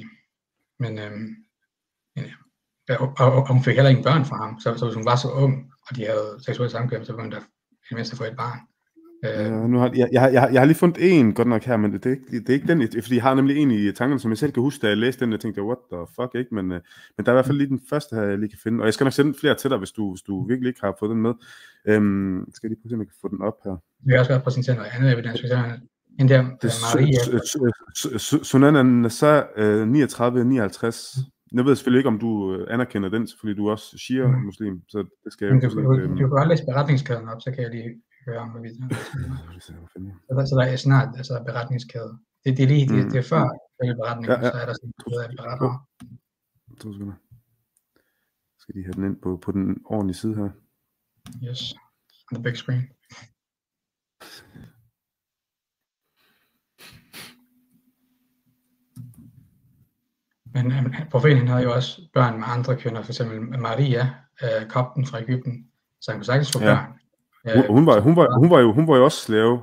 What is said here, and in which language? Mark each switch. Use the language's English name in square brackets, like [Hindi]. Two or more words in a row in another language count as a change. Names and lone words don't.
[Danish] Men og hun fik heller ikke børn fra ham, så hvis hun var så ung, og de havde seksuelt samkvem, så ville hun da i mindste få et barn. Jeg har lige fundet en godt nok her, men det er ikke den, fordi jeg har nemlig en i tankerne, som jeg selv kan huske, da jeg læste den, og tænkte, [English] what the fuck, [Danish] ikke? Men der er i hvert fald lige den første her, jeg lige kan finde, og jeg skal nok sende flere til dig, hvis du virkelig ikke har fået den med. Skal jeg lige prøve, om jeg kan få den op her. Vi kan også godt præsentere noget andet evidens, hvis jeg en der Maria. Sunan an-Nasa 39-59. Jeg ved selvfølgelig ikke, om du anerkender den, fordi du er også shia-muslim, så det skal jeg... Du kan godt læse beretningskæden op, så kan jeg lige høre om, hvad vi så der er snart beretningskæde. Det er lige det er før beretningen, så er der sådan noget af beretninger. 2 sekunder. Skal de have den ind på den ordentlige side her? [English] Yes, on the big screen. [Danish] Men profeten havde jo også børn med andre kvinder, for eksempel Maria, kopten fra Egypten, så han kunne sagtens få børn. Hun var jo også slave.